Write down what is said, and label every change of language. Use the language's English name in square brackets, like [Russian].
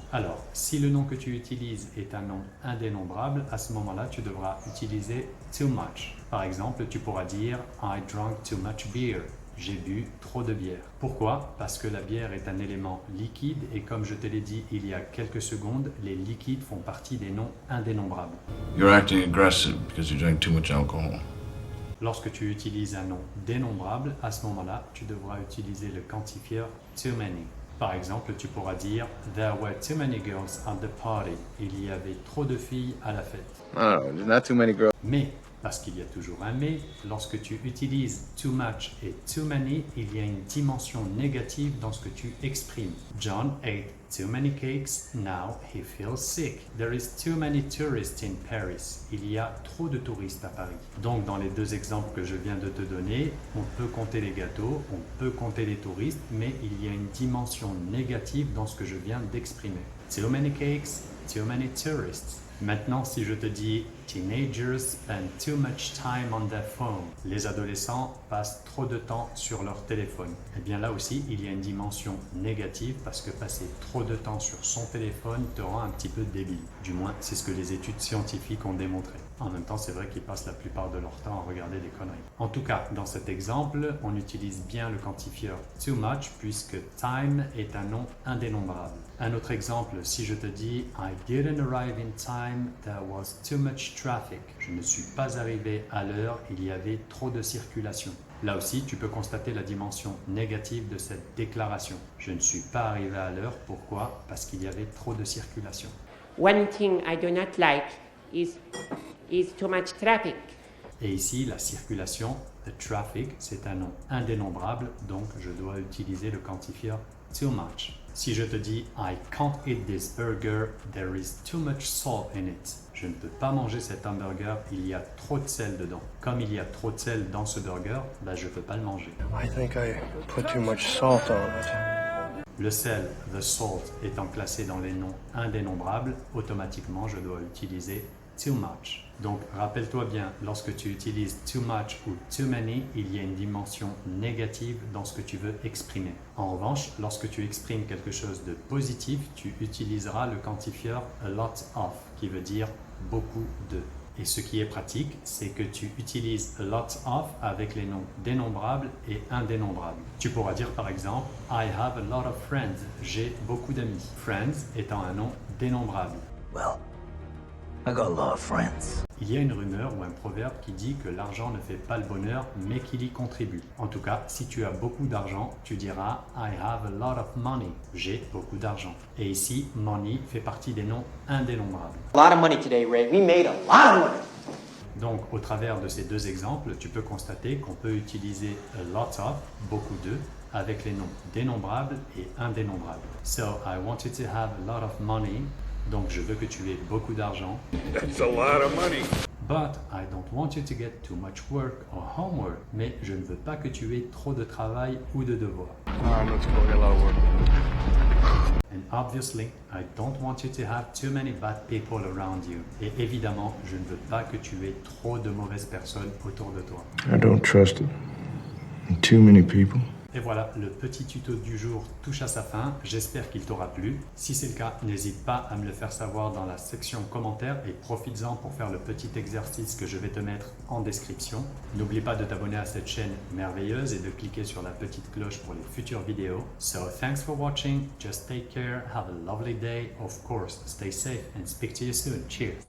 [French] Alors, si le nom que tu utilises est un nom indénombrable, à ce moment-là, tu devras utiliser too much. Par exemple, tu pourras dire [English] I drank too much beer. [French] J'ai bu trop de bière. Pourquoi? Parce que la bière est un élément liquide et comme je te l'ai dit il y a quelques secondes, les liquides font partie des noms indénombrables. [English] You're acting aggressive because you drank too much alcohol. [French] Lorsque tu utilises un nom dénombrable, à ce moment-là, tu devras utiliser le quantifieur too many. Par exemple, tu pourras dire [English] There were too many girls at the party. [French] Il y avait trop de filles à la fête. [English] There's not too many girls. [French] Mais, parce qu'il y a toujours un mais, lorsque tu utilises too much et too many, il y a une dimension négative dans ce que tu exprimes. [English] John ate too many cakes, now he feels sick. There is too many tourists in Paris. [French] Il y a trop de touristes à Paris. Donc, dans les deux exemples que je viens de te donner, on peut compter les gâteaux, on peut compter les touristes, mais il y a une dimension négative dans ce que je viens d'exprimer. [English] Too many cakes, too many tourists. [French] Maintenant, si je te dis « [English] Teenagers spend too much time on their phone [French] », les adolescents passent trop de temps sur leur téléphone. Eh bien là aussi, il y a une dimension négative parce que passer trop de temps sur son téléphone te rend un petit peu débile. Du moins, c'est ce que les études scientifiques ont démontré. En même temps, c'est vrai qu'ils passent la plupart de leur temps à regarder des conneries. En tout cas, dans cet exemple, on utilise bien le quantifieur « too much » puisque « time » est un nom indénombrable. Un autre exemple, si je te dis [English] « I didn't arrive in time, there was too much traffic ». [French] Je ne suis pas arrivé à l'heure, il y avait trop de circulation. Là aussi, tu peux constater la dimension négative de cette déclaration. Je ne suis pas arrivé à l'heure, pourquoi? Parce qu'il y avait trop de circulation. [English] One thing I do not like is too much traffic. [French] Et ici, la circulation, the traffic, c'est un nom indénombrable, donc je dois utiliser le quantifieur too much. Si je te dis [English] I can't eat this burger, there is too much salt in it. [French] Je ne peux pas manger cet hamburger, il y a trop de sel dedans. Comme il y a trop de sel dans ce burger, je ne peux pas le manger. [English] I think I put too much salt on it. [French] Le sel, the salt, étant classé dans les noms indénombrables, automatiquement je dois utiliser too much. Donc rappelle-toi bien, lorsque tu utilises too much ou too many, il y a une dimension négative dans ce que tu veux exprimer. En revanche, lorsque tu exprimes quelque chose de positif, tu utiliseras le quantifieur a lot of, qui veut dire beaucoup de. Et ce qui est pratique, c'est que tu utilises a lot of avec les noms dénombrables et indénombrables. Tu pourras dire par exemple [English] I have a lot of friends. [French] J'ai beaucoup d'amis. Friends étant un nom dénombrable. [English] Well, I got a lot of friends. [French] Il y a une rumeur ou un proverbe qui dit que l'argent ne fait pas le bonheur, mais qu'il y contribue. En tout cas, si tu as beaucoup d'argent, tu diras [English] I have a lot of money. [French] J'ai beaucoup d'argent. Et ici, money fait partie des noms indénombrables. [English] A lot of money today, Ray. We made a lot of money. [French] Donc, au travers de ces deux exemples, tu peux constater qu'on peut utiliser a lot of, beaucoup de, avec les noms dénombrables et indénombrables. [English] So, I want you to have a lot of money. [French] Donc, je veux que tu aies beaucoup d'argent. [English] That's a lot of money. But I don't want you to get too much work or homework. [French] Mais je ne veux pas que tu aies trop de travail ou de devoirs. [English] Let's go. I got a lot of work. And obviously, I don't want you to have too many bad people around you. [French] Et évidemment, je ne veux pas que tu aies trop de mauvaises personnes autour de toi. [English] I don't trust it. Too many people. [French] Et voilà, le petit tuto du jour touche à sa fin. J'espère qu'il t'aura plu. Si c'est le cas, n'hésite pas à me le faire savoir dans la section commentaires et profites-en pour faire le petit exercice que je vais te mettre en description. N'oublie pas de t'abonner à cette chaîne merveilleuse et de cliquer sur la petite cloche pour les futures vidéos. [English] So thanks for watching. Just take care. Have a lovely day. Of course, stay safe and speak to you soon. Cheers.